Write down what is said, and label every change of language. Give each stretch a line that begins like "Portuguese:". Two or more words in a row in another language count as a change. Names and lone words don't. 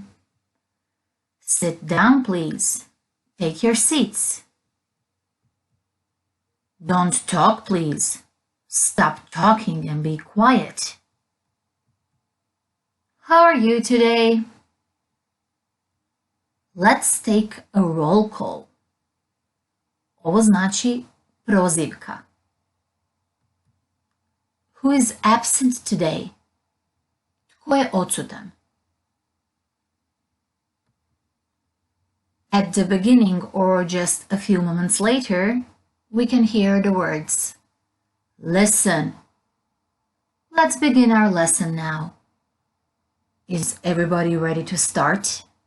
English: Sit down please. Take your seats. Don't talk please. Stop talking and be quiet. How are you today? Let's take a roll call.
Croatian: Ovo znači prozivka.
English: Who is absent today?
Croatian: Tko je odsutan?
English: At the beginning or just a few moments later, we can hear the words, listen. Let's begin our lesson now. Is everybody ready to start?